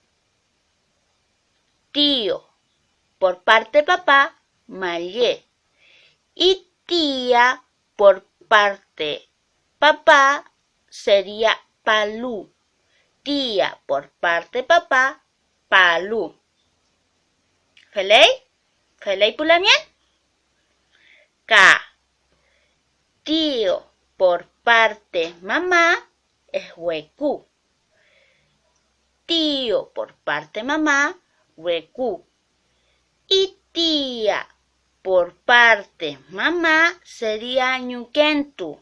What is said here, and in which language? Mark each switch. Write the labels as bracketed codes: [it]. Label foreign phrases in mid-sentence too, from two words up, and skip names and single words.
[es] Tío por parte papá, malié. Y tía por parte papá sería palú. Tía por parte papá, palú. [arn] ¿Feley? ¿Feley pulamien? K. [es] Tío por parte mamá es huecú. Tío por parte mamá, huecú. Y tía por parte mamá sería ñuquentu.